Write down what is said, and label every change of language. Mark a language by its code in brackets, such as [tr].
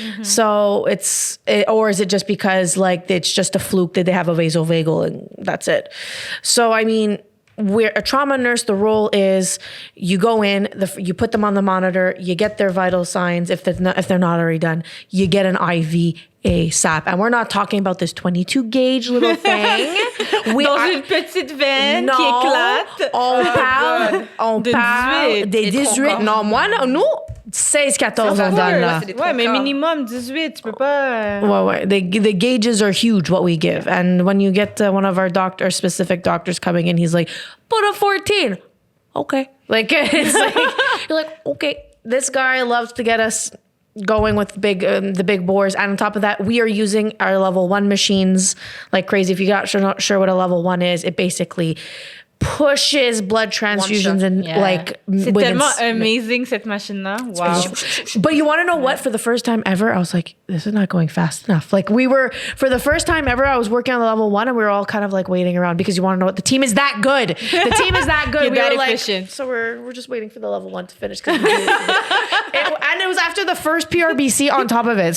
[en] So or is it just because like it's just a fluke that they have a vasovagal and that's it? So I mean, we're a trauma nurse. The role is you go in, you put them on the monitor, you get their vital signs. If they're not already done, you get an IV ASAP. And we're not talking about this 22 gauge little thing. [fr] Dans une petite veine qui éclate. On parle des 18. Non, moi, nous, 16-14 on donne là. Ouais, mais minimum 18, tu peux pas... Ouais. [en] The gauges are huge, what we give. And when you get one of our specific doctors coming in, he's like, put a 14. Okay. Like, it's like, you're like, okay. This guy loves to get us going with the big bores. And on top of that, we are using our level 1 machines like crazy. If you're not sure what a level 1 is, it basically pushes blood transfusions and like [fr] c'est tellement amazing cette machine-là. Wow. [en] But you want to know what? For the first time ever, I was like, this is not going fast enough. Like for the first time ever, I was working on the level 1 and we were all kind of like waiting around because you want to know what the team is that good. The team is that good. You're we that were efficient. Like, so we're just waiting for the level 1 to finish. And it was after the first PRBC on top of it.